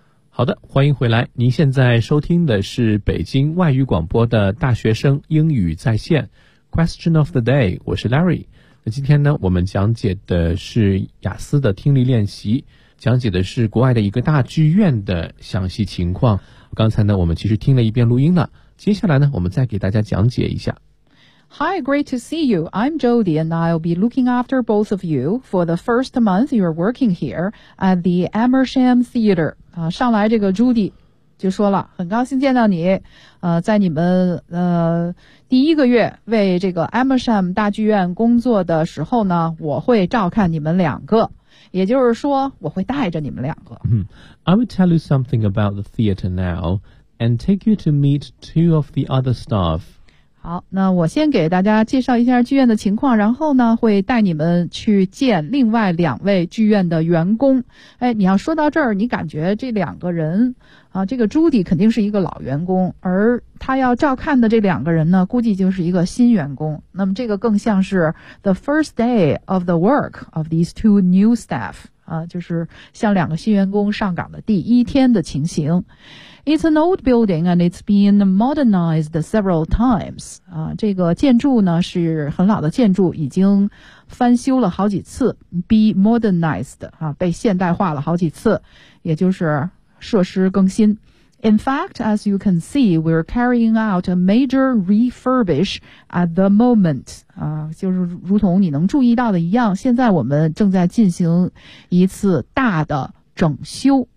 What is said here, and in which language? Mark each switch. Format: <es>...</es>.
<zh>好的，欢迎回来。您现在收听的是北京外语广播的大学生英语在线 Question of the day， 我是 Larry。那今天呢，我们讲解的是雅思的听力练习，讲解的是国外的一个大剧院的详细情况。刚才呢，我们其实听了一遍录音了，接下来呢，我们再给大家讲解一下。</zh> <en>Hi, great to see you. I'm Jody, and I'll be looking after both of you for the first month you're working here at the Amersham Theater.</en> <zh>上来这个 Judy 就说了，很高兴见到你，在你们第一个月为这个 Amersham 大剧院工作的时候呢，我会照看你们两个，也就是说我会带着你们两个。</zh> <en>I will tell you something about the theater now and take you to meet two of the other staff.</en> <zh>好，那我先给大家介绍一下剧院的情况，然后呢会带你们去见另外两位剧院的员工。哎，你要说到这儿，你感觉这两个人啊，这个朱迪肯定是一个老员工，而他要照看的这两个人呢估计就是一个新员工，那么这个更像是</zh> <en>the first day of the work of these two new staff</en> <zh>啊，就是像两个新员工上岗的第一天的情形。</zh> <en>It's an old building and it's been modernized several times.</en> <zh>啊，这个建筑呢是很老的建筑，已经翻修了好几次 ,</zh> <en>be modernized,</en> <zh>啊，被现代化了好几次，也就是设施更新。</zh> <en>In fact, as you can see, we're carrying out a major refurbish at the moment.</en> <zh>啊，就是如同你能注意到的一样，现在我们正在进行一次大的整修。</zh>